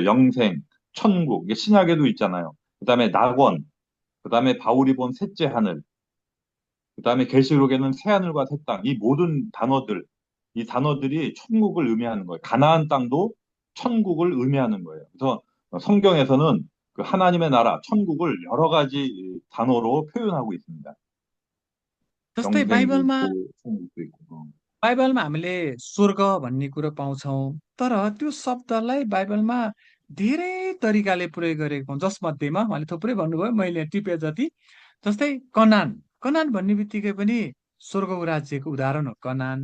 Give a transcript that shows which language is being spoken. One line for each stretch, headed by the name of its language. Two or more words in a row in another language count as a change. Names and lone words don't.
Korean: 영생, 천국 이게 신약에도 있잖아요. 그 다음에 낙원, 그 다음에 바울이 본 셋째 하늘, 그 다음에 계시록에는 새 하늘과 새 땅, 이 모든 단어들, 이 단어들이 천국을 의미하는 거예요. 가나안 땅도 천국을 의미하는 거예요. 그래서 성경에서는 그 하나님의 나라, 천국을 여러 가지 단어로 표현하고 있습니다.
Nepali: जस्तै
Korean: 영생도
Nepali: बाइबलमा
Korean: 있고, 천국도 있고.
Nepali: बाइबलमा हामीले स्वर्ग भन्ने कुरो पाउँछौँ, तर त्यो शब्दलाई बाइबलमा धेरै तरिकाले प्रयोग गरेको पाउँछ। जसमध्येमा उहाँले थुप्रै भन्नुभयो, मैले टिपे जति। जस्तै कनान, कनान भन्ने बित्तिकै पनि स्वर्गको राज्यको उदाहरण हो कनान।